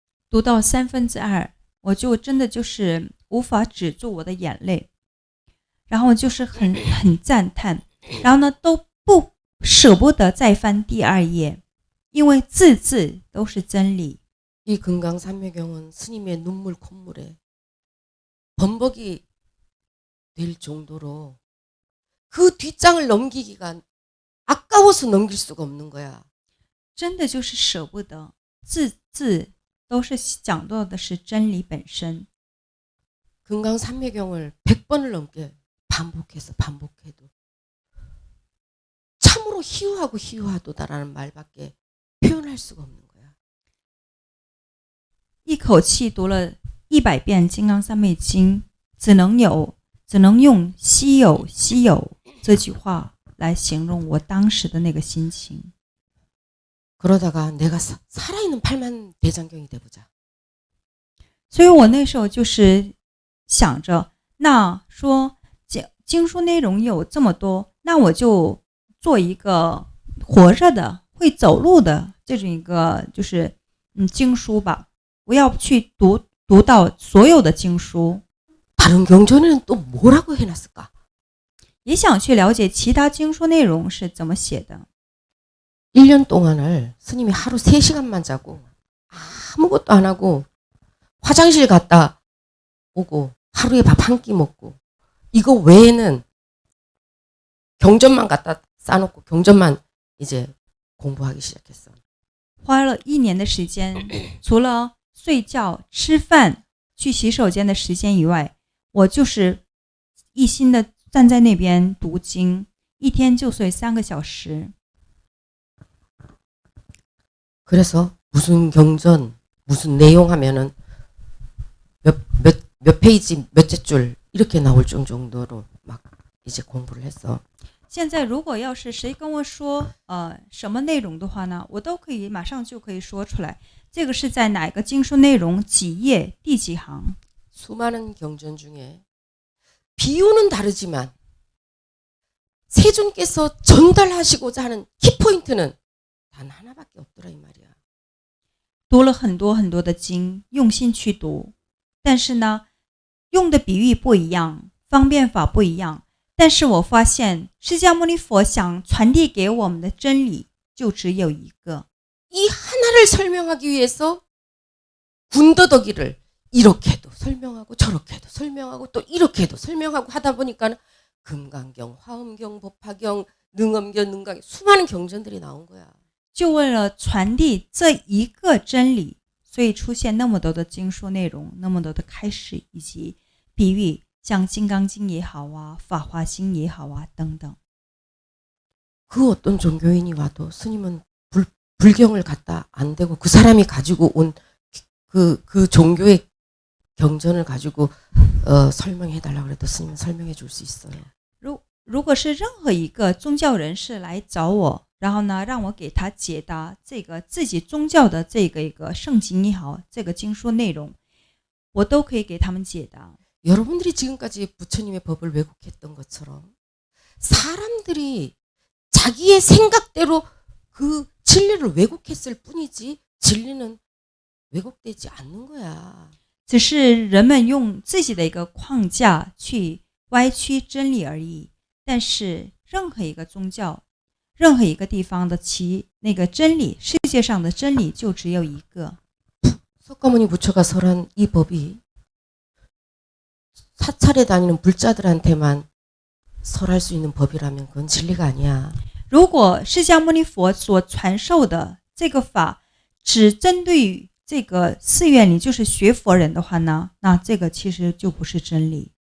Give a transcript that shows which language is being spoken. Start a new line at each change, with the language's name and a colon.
Chinese: 读到2/3，我就真的就是无法止住我的眼泪，然后就是很赞叹，然后呢都不舍不得再翻第2页，因为字字都是真理。
Korean: 이 금강산매경은 스님의 눈물 콧물에 범벅이 될 정도로 그 뒷장을 넘기기가 아까워서 넘길 수가 없는 거야.
Chinese: 真的就是舍不得，字字都是讲到的是真理本身。
Korean: 금강산매경을 100번을 넘게 반복해도 참으로 희우하도다라는 말밖에 표현할 수가 없는 거야.
Chinese: 一口气读了100遍《金刚三昧经》，只能用稀有这句话来形容我当时的那个心情。
Korean: 그러다가 내가 살아있는 8만 대장경이 돼보자.
Chinese: 所以我那时候就是想着，那说经书内容有这么多，那我就做一个活着的、会走路的这种一个就是经书吧。我要去读到所有的经书。
Korean: 다른 경전에는 또 뭐라고 해놨을까?
Chinese: 也想去了解其他经书内容是怎么写的。
Korean: 1년 동안을 스님이 하루 3시간만 자고 아무것도 안 하고 화장실 갔다 오고 하루에 밥 한 끼 먹고 이거 외에는 경전만 갖다 싸놓고 경전만 이제 공부하기 시작했어.
Chinese: 花了1年的时间，除了睡觉、吃饭、去洗手间的时间以外，我就是一心的站在那边读经，一天就睡3个小时。
Korean: 그래서 무슨 경전, 무슨 내용 하면은 몇 페이지, 몇째 줄 이렇게 나올 정도로 막 이제 공부를 했어.
Chinese: 现在如果要是谁跟我说什么内容的话呢，我都可以马上就可以说出来。这个是在哪个经书内容几页第几行？
Korean: 수많은 경전 중에 비유는 다르지만 세존께서 전달하시고자 하는 키포인트는 단 하나밖에 없더라 이 말이야.
Chinese: 读了很多很多的经，用心去读，但是呢，用的比喻不一样，方便法不一样。但是我发现释迦牟尼佛想传递给我们的真理就只有一个。
Korean: 이 하나를 설명하기 위해서 군더더기를 이렇게도 설명하고 저렇게도 설명하고 또 이렇게도 설명하고 하다 보니까 금강경, 화엄경, 법화경, 능엄경, 능강경 수많은 경전들이 나온 거야.
Chinese: 就为了传递这一个真理，所以出现那么多的经书内容，那么多的开示以及比喻，像《金刚经》也好啊，《法华经》也好啊等等。
Korean: 그 어떤 종교인이 와도 스님은 불경을 갖다 안 대고 그 사람이 가지고 온 그 종교의 경전을 가지고 설명해 달라고 그래도 스님은 설명해 줄 수 있어요.
Chinese: 如果是任何一个宗教人士来找我，然后呢让我给他解答这个自己宗教的这个一个圣经也好，这个经书内容，我都可以给他们解答。
Korean: 여러분들이 지금까지 부처님의 법을 왜곡했던 것처럼 사람들이 자기의 생각대로 그 진리를 왜곡했을 뿐이지 진리는 왜곡되지 않는 거야.
Chinese: 只是人们用自己的一个框架去歪曲真理而已。但是任何一个宗教，任何一个地方的那个真理，世界上的真理就只有一个。
Korean: 석가모니 부처가 설한 이 법이 사찰에 다니는 불자들한테만 설할 수 있는 법이라면 그건 진리가 아니야.
Chinese: 如果释迦牟尼佛所传授的这个法只针对于这个寺院里就是学佛人的话呢，那这个其实就不是真理。